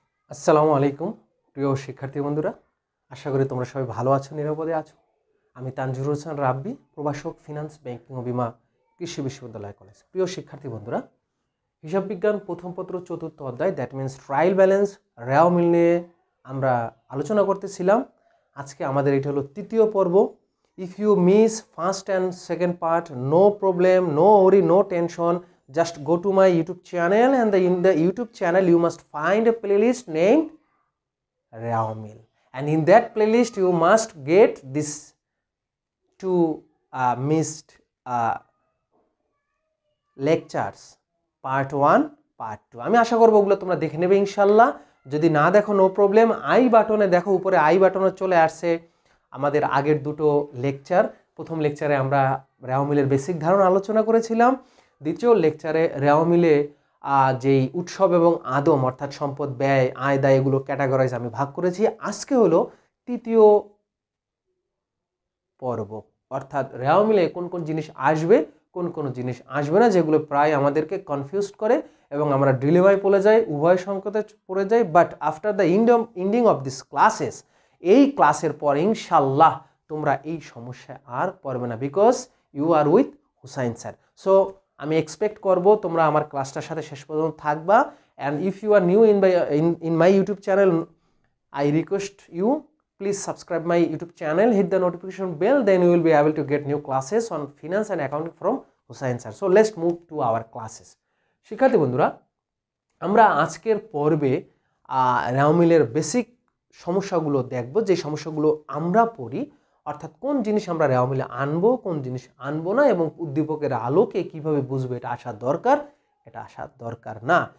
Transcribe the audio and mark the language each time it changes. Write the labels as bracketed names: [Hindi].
[Bangla] আসসালামু আলাইকুম প্রিয় শিক্ষার্থী বন্ধুরা, আশা করি তোমরা সবাই ভালো আছো, নিরাপদে আছো। আমি তানজুর হোসেন রাব্বি, প্রভাষক, ফিনান্স, ব্যাংকিং ও বিমা, কৃষি বিশ্ববিদ্যালয় কলেজ। প্রিয় শিক্ষার্থী বন্ধুরা, হিসাব বিজ্ঞান প্রথম পত্র চতুর্থ অধ্যায় দ্যাট মিনস ট্রায়াল ব্যালেন্স রেওয়া মিল নিয়ে আমরা আলোচনা করতেছিলাম। আজকে আমাদের এটা হলো তৃতীয় পর্ব। [English] If you miss first and second part, no problem, no worry, no tension, just go to my YouTube channel, and in the YouTube channel you must find a playlist named Rao Mill, and in that playlist you must get this two missed lectures, part 1 part 2. [Bangla] আমি আশা করব ওগুলো তোমরা দেখে নেবে ইনশাল্লাহ। যদি না দেখো নো প্রবলেম, আই বাটনে দেখো, উপরে আই বাটনে চলে আসছে আমাদের আগের দুটো লেকচার। প্রথম লেকচারে আমরা রেওয়া মিলের বেসিক ধারণা আলোচনা করেছিলাম। দ্বিতীয় লেকচারে রেওয়া মিলে যেই উৎসব এবং আদম অর্থাৎ সম্পদ, ব্যয়, আয়, দায় এগুলো ক্যাটাগরাইজ আমি ভাগ করেছি। আজকে হলো তৃতীয় পর্ব, অর্থাৎ রেওয়া মিলে কোন কোন জিনিস আসবে, কোন কোন জিনিস আসবে না, যেগুলো প্রায় আমাদেরকে কনফিউজ করে এবং আমরা ডিলেভাই পড়ে যাই, উভয় সংকটে পড়ে যাই। [English] but after the ending of this classes, [Bangla] এই ক্লাসের পর ইনশাল্লাহ তোমরা এই সমস্যায় আর পড়বে না, [English] Because you are with Hussain sir. [Bangla] So আমি এক্সপেক্ট করব তোমরা আমার ক্লাসটার সাথে শেষ পর্যন্ত থাকবা। [English] And if you are new in my YouTube channel, I request you, please subscribe my YouTube channel, hit the notification bell, then you will be able to get new classes on finance and accounting from Hussain sir. So let's move to our classes. [Bangla] শিক্ষার্থী বন্ধুরা, আমরা আজকের পর্বে রেওয়া মিলের basic সমস্যাগুলো দেখব, যে সমস্যাগুলো আমরা পড়ি, অর্থাৎ কোন জিনিস আমরা রেওয়া মিলে আনবো, কোন জিনিস আনবো না, এবং উদ্দীপকের আলোকে কিভাবে বুঝবো এটা আসা দরকার, এটা আসা দরকার না।